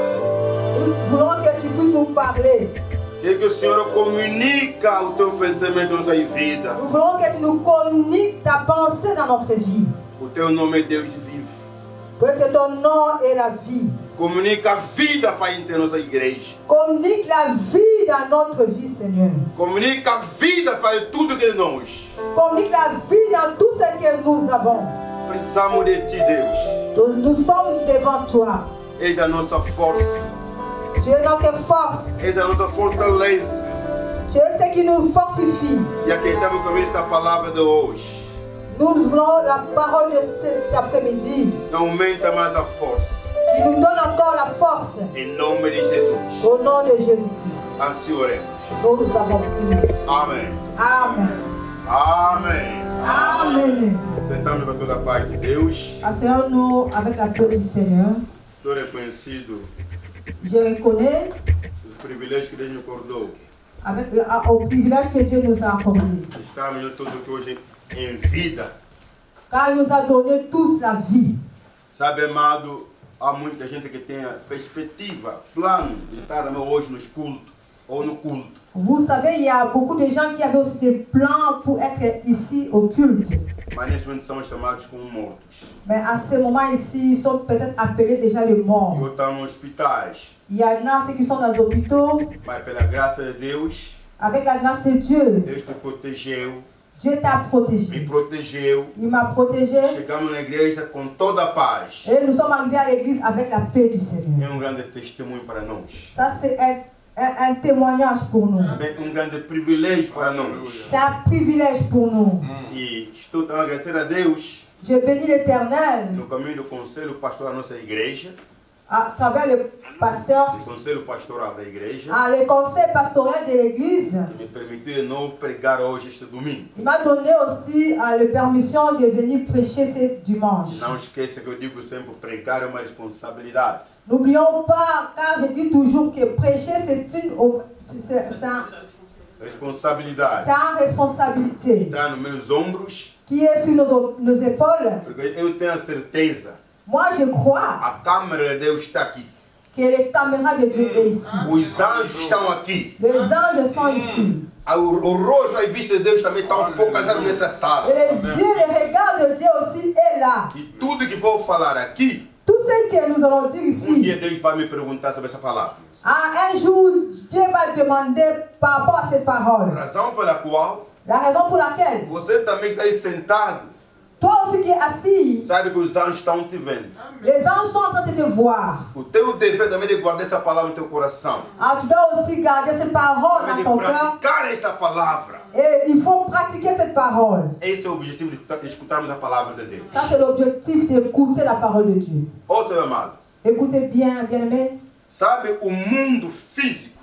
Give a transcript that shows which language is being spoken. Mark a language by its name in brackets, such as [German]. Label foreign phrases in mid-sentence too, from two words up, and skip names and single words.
[French] Voulons que tu puisses nous parler. [Portuguese] Queremos que o Senhor comunica o teu pensamento na tua vida. [French] Nous voulons que tu nous communiques ta pensée dans notre vie. [Portuguese] O teu nome é Deus vivo. [French] Parce que ton nom est la vie. [Portuguese] Comunica a vida para a nossa igreja. [French] Communique la vie dans notre vie, Seigneur. [Portuguese] Comunica a vida para tudo que nós. [French] Communique la vie dans tout ce que nous avons. [Portuguese] Precisamos de ti, Deus. [French] Nous sommes devant toi. [Portuguese] És a nossa força. [French] Tu es notre force. [Portuguese] És a nossa fortaleza. [French] Tu es ce qui nous fortifie. [Portuguese] E acreditamos que essa palavra de hoje. [French] Nous voulons la parole de cet après-midi. [Portuguese] Aumenta mais a força. [French] Qui nous donne encore la force. [Portuguese] Em nome de Jesus. [French] Au nom de Jésus-Christ. [Portuguese] Assim oremos. [French] Nous avons prié. [Portuguese] Amém. [French] Amen. [Portuguese] Amém. [French] Amen. [Portuguese] Sentamos com toda a paz de Deus. [French] Asseyons-nous avec la paix du Seigneur. [Portuguese] Estou reconhecido [French] Je reconnais [Portuguese] os privilégios que Deus me acordou. [French] au privilège que Dieu nous a accordé. [Portuguese] Estamos todos aqui hoje em vida. [French] Car il nous a donné tous la vie. [Portuguese] Sabe, amado, há muita gente que tem a perspectiva, plano de estar hoje nos cultos ou no culto. [French] Vous savez, il y a beaucoup de gens qui avaient aussi des plans pour être ici au culte. [Portuguese] Mas nesse momento são chamados como mortos. [French] Mais à ce moment ici, ils sont peut-être appelés déjà les [Portuguese] E [French] morts. [Portuguese] outros estão nos hospitais. [French] Il y en a ceux qui sont dans les hôpitaux. [Portuguese] Mas pela graça de Deus, [French] Avec la grâce de Dieu, [Portuguese] Deus te protegeu, [French] Dieu t'a [Portuguese] me [French] protégé. [Portuguese] protegeu. [French] Il m'a protégé. [Portuguese] Chegamos na igreja com toda a paz. [French] Et nous sommes arrivés à l'église avec la paix du Seigneur. [Portuguese] É grande testemunho para nós. [French] Ça, c'est un témoignage pour nous. [Portuguese] Também grande privilégio para nós. [French] C'est un privilège pour nous. [Portuguese] E estou tão a agradecer a Deus [French] Je bénis l'Éternel [Portuguese] no caminho do conselho pastoral da nossa igreja, [French] à travers le pasteur, [Portuguese] do conselho pastoral da igreja, [French] le conseil pastoral de l'église. [Portuguese] que me permitiu de novo pregar hoje este domingo. [French] Il m'a donné aussi la permission de venir prêcher ce dimanche. [Portuguese] Não esqueça que eu digo sempre, pregar é uma responsabilidade. [French] N'oublions pas, car je dis toujours que prêcher c'est [Portuguese] Responsabilidade. [French] une responsabilité [Portuguese] Está nos meus ombros, [French] qui est sur nos épaules. [Portuguese] porque eu tenho a certeza, [French] Moi, je crois [Portuguese] a câmara de Deus está aqui. [French] que les caméras de Dieu sont ici. [Portuguese] Os anjos estão aqui. [French] Les anges sont ici. [Portuguese] O rosto e vista de Deus também estão focalizados nessa [French] Et [Portuguese] sala. [French] les yeux, le regard de Dieu aussi est là. [Portuguese] E tudo que vou falar aqui, [French] Tout ce que nous allons dire [Portuguese] dia [French] ici, [Portuguese] Deus vai me perguntar sobre essa palavra. [French] un jour, Dieu va demander par rapport à ces paroles. [Portuguese] Razão pela qual [French] La raison pour laquelle, [Portuguese] você também está aí sentado, [French] toi aussi qui es assis, [Portuguese] sabe que os anjos estão te vendo. [French] les anges sont en train de te voir. [Portuguese] O teu dever também é de guardar essa palavra no teu coração. [French] Alors, tu dois aussi garder ces paroles [Portuguese] Também [French] dans [Portuguese] de [French] ton cœur. [Portuguese] praticar esta palavra. [French] Et il faut pratiquer cette parole. [Portuguese] Esse é o objetivo de escutarmos a palavra de Deus. [French] Ça, c'est l'objectif d'écouter la parole de Dieu. [Portuguese] Ouça, meu amado. [French] Écoutez bien, bien-aimés. [Portuguese] Sabe, o mundo físico